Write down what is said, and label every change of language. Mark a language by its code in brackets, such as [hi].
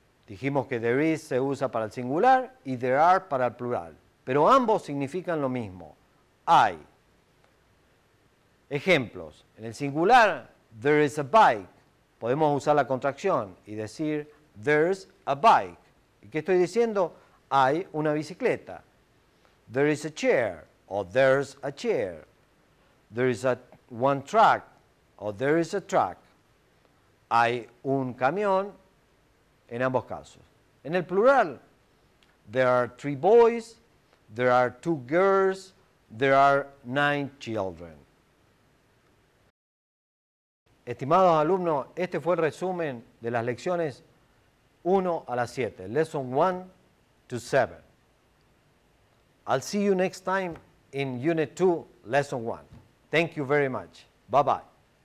[es] Dijimos que [en] there is [es] se usa para el singular y [en] there are [es] para el plural, pero ambos significan lo mismo. Hay. Ejemplos. En el singular, [en] there is a bike. [es] Podemos usar la contracción y decir [en] there's a bike. [es] ¿Y qué estoy diciendo? Hay una bicicleta. [en] There is a chair o there's a chair. There is one truck o there is a truck. [es] Hay un camión en ambos casos. En el plural, [en] there are 3 boys, there are 2 girls, there are 9 children. [es] Estimados alumnos, este fue el resumen de las lecciones 1 a las 7, [en] lesson 1 to 7. I'll see you next time in unit 2, lesson 1. Thank you very much. Bye-bye.